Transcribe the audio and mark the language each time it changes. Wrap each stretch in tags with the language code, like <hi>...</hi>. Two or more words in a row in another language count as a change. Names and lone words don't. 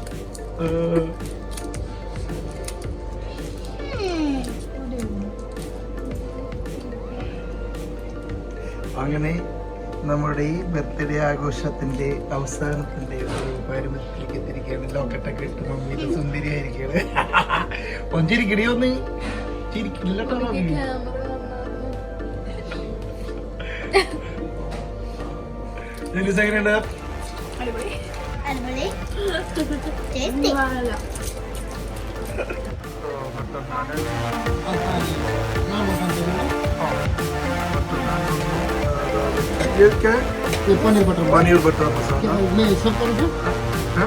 <ml>അങ്ങനെ നമ്മുടെ ഈ ബർത്ത്ഡേ ആഘോഷത്തിന്റെ അവസാനത്തിന്റെ ഒരു പാരമ്പര്യത്തിലേക്ക് എത്തിയിരിക്കുകയാണ്. ലോക്കറ്റൊക്കെ ഇട്ട് മമ്മി സുന്ദരിയായിരിക്കുകയാണ്. ഒഞ്ചിരിക്കണേ ഒന്ന് ചിരിക്കില്ല മമ്മി. എങ്ങനെയുണ്ട്?</ml> <hi>ये क्या है? ये पनीर बटर मसाला। मैं सब कर दूं? हाँ?</hi>